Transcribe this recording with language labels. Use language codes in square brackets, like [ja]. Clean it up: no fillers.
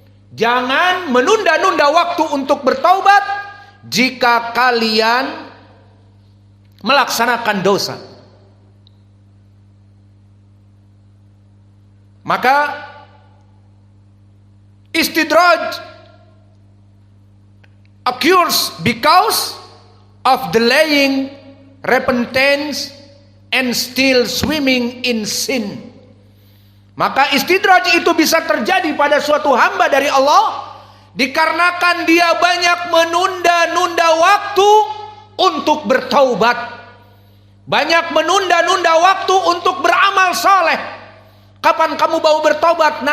[id] Jangan menunda-nunda waktu untuk bertaubat jika kalian melaksanakan dosa. Maka [en] istidraj occurs because of delaying repentance and still swimming in sin. [id] Maka istidraj itu bisa terjadi pada suatu hamba dari Allah dikarenakan dia banyak menunda-nunda waktu untuk bertaubat, banyak menunda-nunda waktu untuk beramal saleh. Kapan kamu mau bertaubat?